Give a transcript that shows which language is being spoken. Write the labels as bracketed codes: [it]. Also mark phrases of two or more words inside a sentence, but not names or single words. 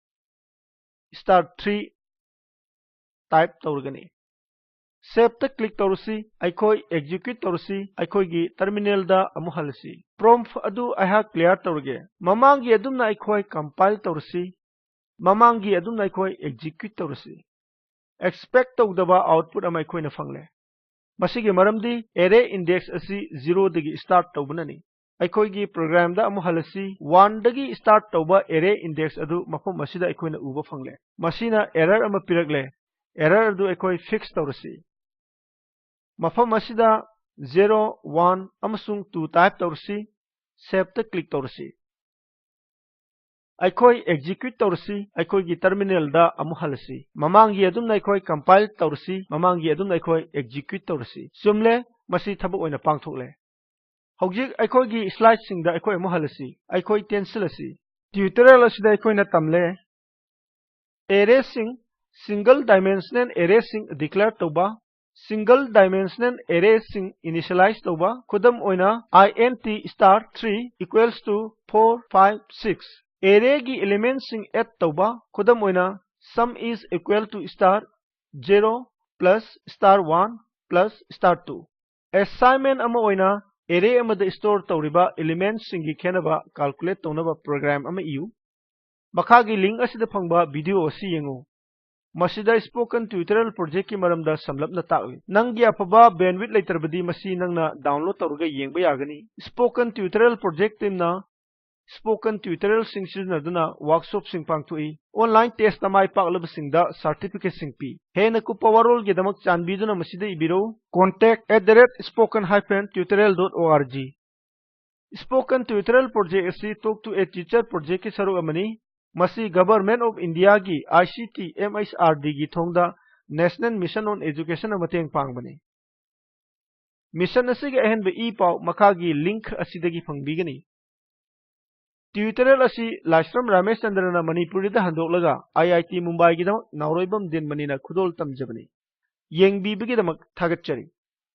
[mni] *3 type tawrgani save ta click tawrusi akhoi execute tawrusi akhoi gi terminal da amu halasi prompt adu aha clear tawrge mamangi adumna akhoi compile tawrusi mamangi adumna akhoi execute tawrusi expect tawdaba output ama akhoi na phangle masigi maramdi [en] array index [mni] asi 0 dagi start tawbanani akhoi gi program da amu halasi 1 dagi start tawba [en] array index [mni] adu mafam masida akhoi na uba phangle masina error ama piragle error adu akhoi fix tawrusi mafam asida 0 1 amasung 2 type tawrsi save ta click tawrsi akhoi execute tawrsi akhoi gi terminal da amu halasi mamangi adumna akhoi compile tawrsi mamangi adumna akhoi execute tawrsi sumle masi thabak oina pangthokle hojik akhoi gi slide sing da akhoi amu halasi akhoi cancel asi tutorial asida akhoi na tamle [en] array sing single dimensional array sing declare tawba single dimensional array sing initialize tawba [mni] khudam oina [en] int star 3 equals to 4 5 6 array gi elements sing add [mni] tawba khudam oina [en] sum is equal to star 0 plus star 1 plus star 2 assignment ama [mni] oina array amada store tawriba elements sing gi khenaba calculate tawnaba program ama iu makhagi link asida phangba video asi yengu masida [en] spoken tutorial project [mni] ki maramda samlapna tawi nanggi apaba bandwidth laiterbadi masi nangna download tawruga yengba yagani [en] spoken tutorial project [mni] teamna [en] spoken tutorial [mni] sing siznaduna workshop sing pangthui [en] online test [mni] amai paklab singda certificate sing pi hena ku powerol ge damak chanbiduna masida ibiro [en] contact@spoken-tutorial.org spoken tutorial project asi talk to a teacher project [mni] ki saru amani masi [en] government of India [mni] gi ICT MHRD gi thongda [en] National Mission on Education [mni] amateng pangbani mission asigi ahenba e-paw makhagi link asidagi phangbigani tutorial asi Lashram Ramesh Chandrana Manipuri da handoklaga IIT Mumbai gi damak nauroibam din manina khudol tamjabani yengbibigi damak thagatchari